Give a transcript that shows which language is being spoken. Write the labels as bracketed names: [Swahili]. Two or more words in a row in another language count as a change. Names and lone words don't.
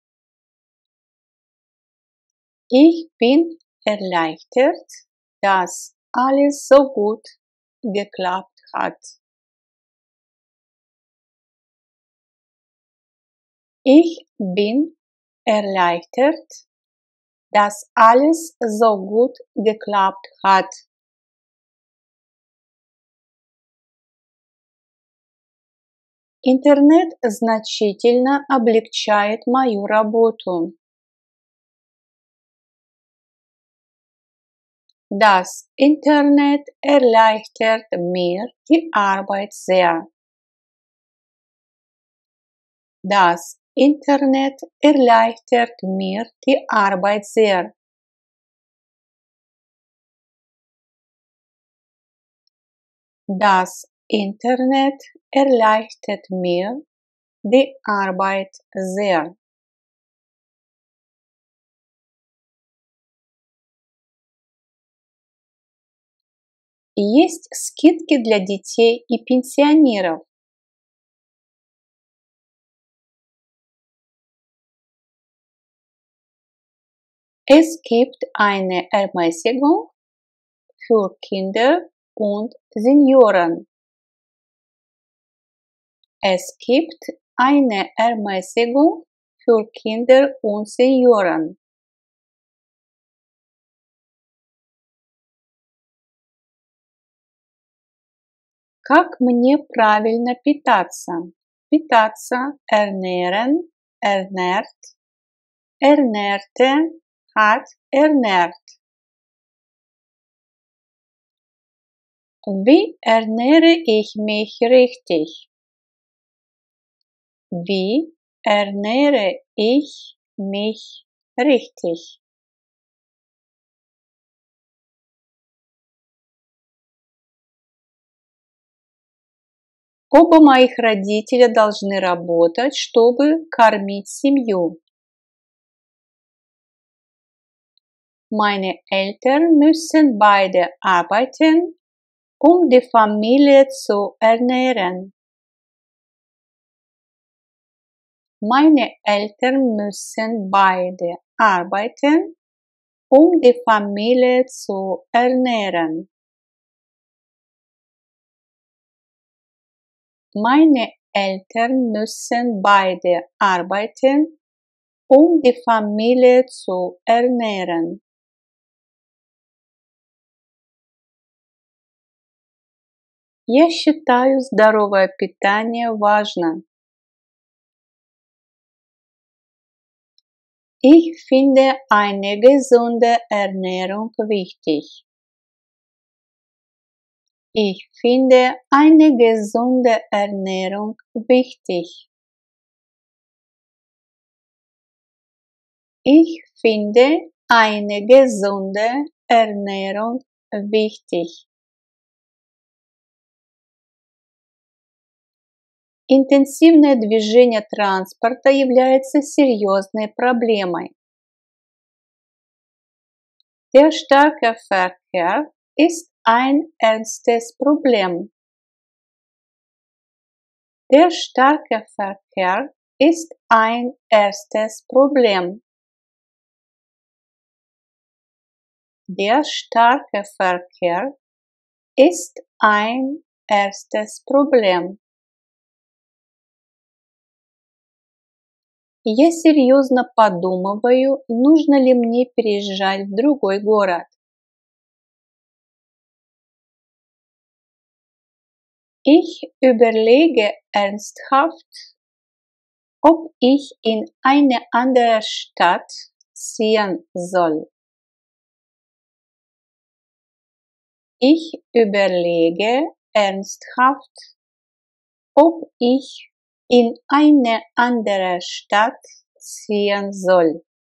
[German] Ich bin erleichtert, dass alles so gut geklappt hat. Ich bin erleichtert, dass alles so gut geklappt hat. [Russian] Интернет значительно облегчает мою работу. [German] Das Internet erleichtert mir die Arbeit sehr. Das Internet erleichtert mir die Arbeit sehr. Das Internet erleichtert mir die Arbeit sehr. [Russian] Есть скидки для детей и пенсионеров. [German] Es gibt eine Ermäßigung für Kinder und Senioren. Es gibt eine Ermäßigung für Kinder und Senioren. [Russian] Как мне правильно питаться? Питаться, [German] ernähren, ernährt, ernährte, hat, ernährt. Wie ernähre ich mich richtig? Wie ernähre ich mich richtig? [Russian] Оба моих родителя должны работать, чтобы кормить семью. [German] Meine Eltern müssen beide arbeiten, um die Familie zu ernähren. Meine Eltern müssen beide arbeiten, um die Familie zu ernähren. Meine Eltern müssen beide arbeiten, um die Familie zu ernähren. [Russian] Я считаю здоровое питание важно. [German] Ich finde eine gesunde Ernährung wichtig. Ich finde eine gesunde Ernährung wichtig. Ich finde eine gesunde Ernährung wichtig. [Russian] Интенсивное движение транспорта является серьезной проблемой. [German] Der starke Verkehr ist ein ernstes Problem. Der starke Verkehr ist ein ernstes Problem. Der starke Verkehr ist ein ernstes Problem. [Russian] Я серьезно подумываю, нужно ли мне переезжать в другой город. [German] Ich überlege ernsthaft, ob ich in eine andere Stadt ziehen soll. Ich überlege ernsthaft, ob ich in eine andere Stadt ziehen soll.